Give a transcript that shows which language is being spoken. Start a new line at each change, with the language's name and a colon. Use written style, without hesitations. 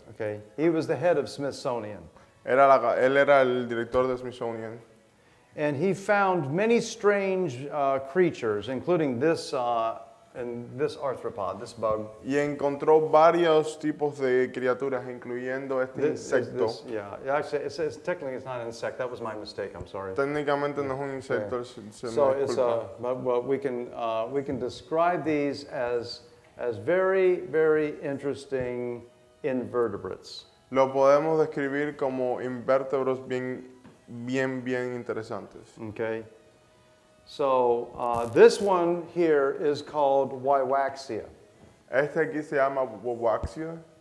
English: Okay, he was the head of Smithsonian,
Spanish: Él era el director de Smithsonian
English: and he found many strange creatures, including this in this arthropod, this bug.
Spanish: y encontró varios tipos de criaturas, incluyendo este insecto.
English: Yeah, actually, it says technically it's not an insect. That was my mistake. I'm sorry.
Spanish: Técnicamente no es un insecto, se
English: So
Spanish: me
English: it's
Spanish: disculpa.
English: but we can describe these as very, very interesting invertebrates.
Spanish: Lo podemos describir como invertebrados bien interesantes.
English: Okay. So this one here is called Wywaxia.
Spanish: Este aquí se llama Wowaxia.